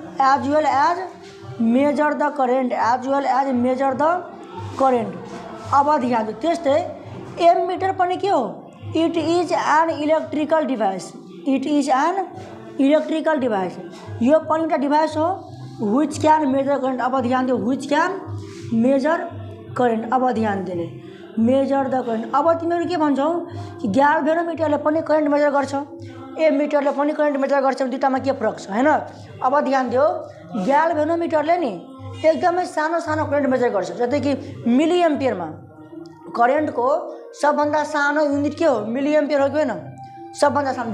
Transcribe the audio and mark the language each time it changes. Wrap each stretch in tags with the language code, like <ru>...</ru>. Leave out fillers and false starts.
<en>As well as measure the current, as well as measure the current.</en> <ne>अब ध्यान दियो त्यस्तै एमिटर पनि के हो,</ne> <en>it is an electrical device,</en> <ne>it is an electrical device. यो पनि एउटा डिभाइस हो</ne> <en>Which can measure current.</en> <ne>अब ध्यान दियो</ne> <en>Which can measure current.</en> <ne>अब ध्यान दिने</ne> <en>Measure the current.</en> <ne>अब तिमीहरू के भन्छौ कि ग्याल्भेनोमिटरले पनि करेन्ट मेजर गर्छ, एमिटरले पनि करेन्ट मेजर गर्छ, दुईटामा के फरक छ हैन। अब ध्यान दियो ग्याल्भेनोमिटरले नि एकदमै सानो सानो करेन्ट मेजर गर्छ, जस्तै कि मिली एम्पियरमा। करेन्टको सबभन्दा सानो युनिट के हो, मिली एम्पियर हो कि होइन, सबभन्दा सानो।</ne>